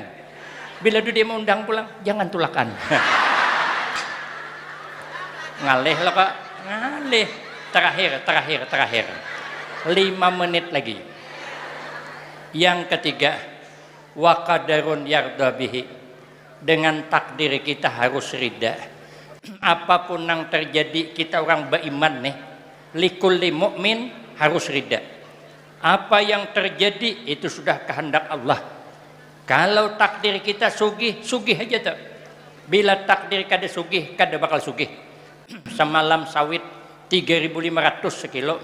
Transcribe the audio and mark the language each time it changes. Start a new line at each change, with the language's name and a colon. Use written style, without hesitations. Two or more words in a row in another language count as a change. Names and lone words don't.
Banjar: Bila dia mau undang pulang, jangan tulakan. Ngalih lah kak, ngalih. Terakhir. 5 menit lagi.
Arabic: Yang ketiga, wa qadarun yarda bihi.
Banjar: Dengan takdir kita harus rida. Apapun yang terjadi, kita orang beriman nih.
Arabic: Likulli mu'min
Banjar: harus rida. Apa yang terjadi itu sudah kehendak Allah. Kalau takdir kita sugih aja tuh. Bila takdir kada sugih, kada bakal sugih. Semalam sawit 3.500 sekilo.